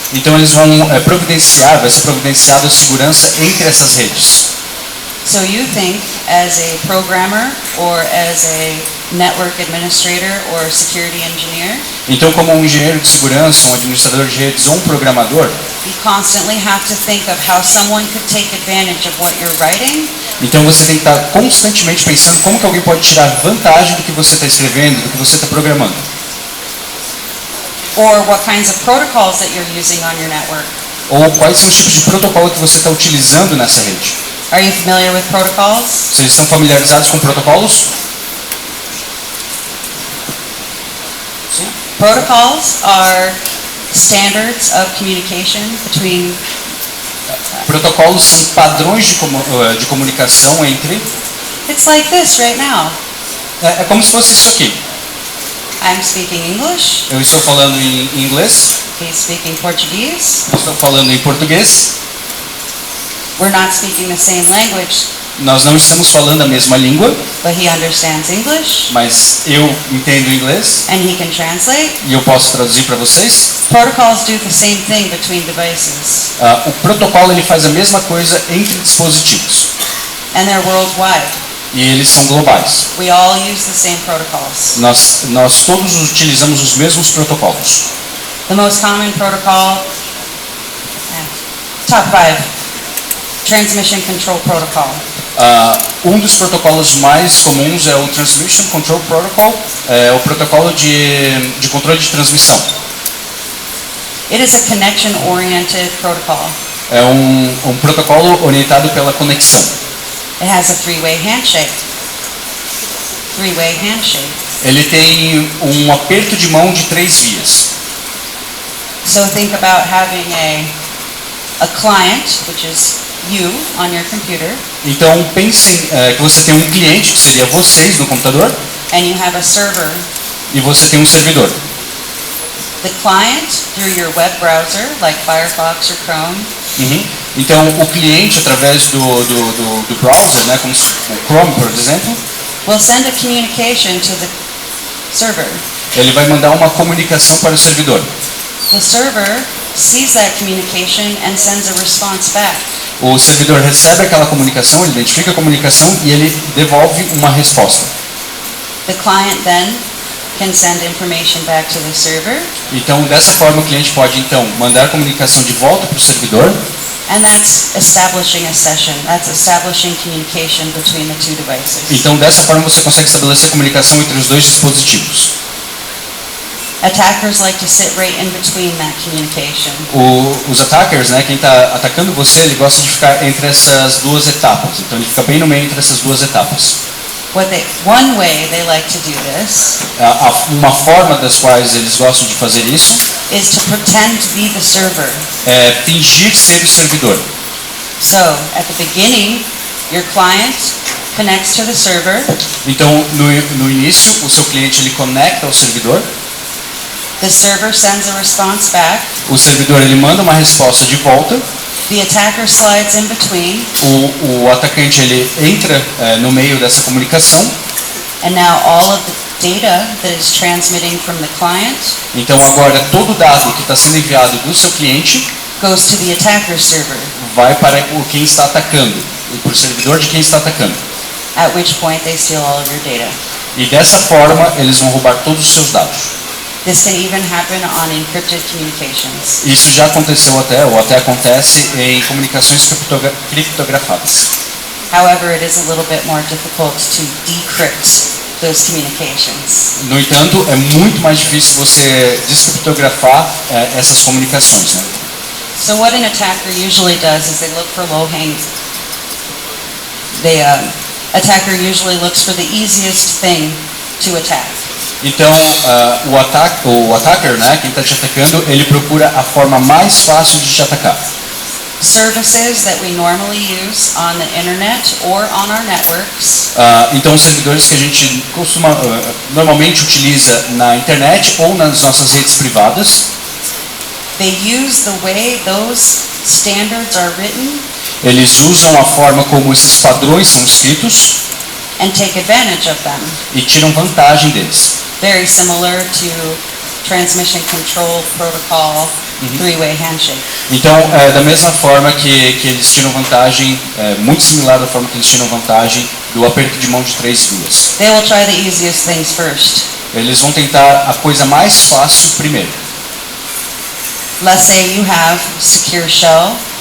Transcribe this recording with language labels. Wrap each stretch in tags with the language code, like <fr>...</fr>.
<pt>Então eles vão vai ser providenciada a segurança entre essas redes.</pt> <en>So you think, as a programmer or as a network administrator or security engineer,</en> <pt>Então, como um engenheiro de segurança, um administrador de redes ou um programador,</pt> <en>you constantly have to think of how someone could take advantage of what you're writing,</en> <pt>então você tem que estar constantemente pensando como que alguém pode tirar vantagem do que você está escrevendo, do que você está programando.</pt> <en>or what kinds of protocols that you're using on your network.</en> <pt>Ou quais são os tipos de protocolo que você está utilizando nessa rede.</pt> <en>Are you familiar with protocols?</en> <pt>Vocês estão familiarizados com protocolos? Sim.</pt> <en>Protocols are standards of communication between</en> <pt>Protocolos são padrões de comunicação entre...</pt> <en>It's like this right now.</en> <pt>É como se fosse isso aqui.</pt> <en>I'm speaking English,</en> <pt>Eu estou falando em inglês,</pt> <en>he's speaking Portuguese.</en> <pt>eu estou falando em português.</pt> <en>We're not speaking the same language,</en> <pt>Nós não estamos falando a mesma língua,</pt> <en>but he understands English</en> <pt>mas eu entendo inglês</pt> <en>and he can translate.</en> <pt>e eu posso traduzir para vocês.</pt> <en>Protocols do the same thing between devices,</en> <pt>O protocolo ele faz a mesma coisa entre dispositivos</pt> <en>and they're worldwide.</en> <pt>e eles são globais.</pt> <en>We all use the same protocols.</en> <pt>Nós todos utilizamos os mesmos protocolos.</pt> <en>The most common protocol, top 5, Transmission Control Protocol.</en> <pt>Um dos protocolos mais comuns é o Transmission Control Protocol, é o protocolo de controle de transmissão.</pt> <en>It is a connection-oriented protocol.</en> <pt>É um protocolo orientado pela conexão.</pt> <en>It has a three-way handshake. Three-way handshake.</en> <pt>Ele tem um aperto de mão de 3 vias.</pt> <en>So think about having a client, which is you on your computer,</en> <pt>Então pensem que você tem um cliente, que seria vocês no computador,</pt> <en>and you have a server.</en> <pt>e você tem um servidor.</pt> <en>The client, through your web browser, like Firefox or Chrome,</en> <pt>Então o cliente, através do browser, né, como o Chrome, por exemplo,</pt> <en>will send a communication to the server.</en> <pt>ele vai mandar uma comunicação para o servidor.</pt> <en>The server sees that communication and sends a response back.</en> <pt>O servidor recebe aquela comunicação, ele identifica a comunicação e ele devolve uma resposta.</pt> <en>The client then can send information back to the server,</en> <pt>Então, dessa forma, o cliente pode então mandar a comunicação de volta para o servidor,</pt> <en>and that's establishing a session. That's establishing communication between the two devices.</en> <pt>então dessa forma você consegue estabelecer comunicação entre os dois dispositivos.</pt> <en>Attackers like to sit right in between that communication.</en> <pt>Os attackers, né, quem está atacando você, ele gosta de ficar entre essas duas etapas. Então ele fica bem no meio entre essas duas etapas.</pt> <en>One way they like to do this</en> <pt>Uma forma das quais eles gostam de fazer isso</pt> <en>is to pretend to be the server.</en> <pt>é fingir ser o servidor.</pt> <en>So, at the beginning, your client connects to the server.</en> <pt>Então, no início, o seu cliente ele conecta ao servidor.</pt> <en>The server sends a response back.</en> <pt>O servidor ele manda uma resposta de volta.</pt> <en>The attacker slides in between.</en> <pt>O atacante ele entra no meio dessa comunicação.</pt> <en>And now all of the data that is transmitting from the client</en> <pt>Então agora todo o dado que está sendo enviado do seu cliente</pt> <en>goes to the attacker server,</en> <pt>vai para quem está atacando, para o servidor de quem está atacando.</pt> <en>at which point they steal all of your data.</en> <pt>E dessa forma eles vão roubar todos os seus dados.</pt> <en>This can even happen on encrypted communications.</en> <pt>Isso já aconteceu ou até acontece em comunicações criptografadas.</pt> <en>However, it is a little bit more difficult to decrypt those communications.</en> <pt>No entanto, é muito mais difícil você descriptografar essas comunicações, né?</pt> <en>So what an attacker usually does is they look for low-hanging. Attacker usually looks for the easiest thing to attack.</en> <pt>Então, o attacker, né, quem está te atacando, ele procura a forma mais fácil de te atacar.</pt> <en>Services that we normally use on the internet or on our networks</en> <pt>Então, os servidores que a gente normalmente utiliza na internet ou nas nossas redes privadas,</pt> <en>They use the way those standards are written</en> <pt>Eles usam a forma como esses padrões são escritos</pt> <en>and take advantage of them.</en> <pt>e tiram vantagem deles.</pt> <en>Very similar to transmission control protocol, three-way handshake.</en> <pt>Então, da mesma forma que eles tiram vantagem, muito similar da forma que eles tiram vantagem do aperto de mão de 3 vias.</pt> <en>They will try the easiest things first.</en> <pt>Eles vão tentar a coisa mais fácil primeiro.</pt> <en>Let's say you have secure shell,</en>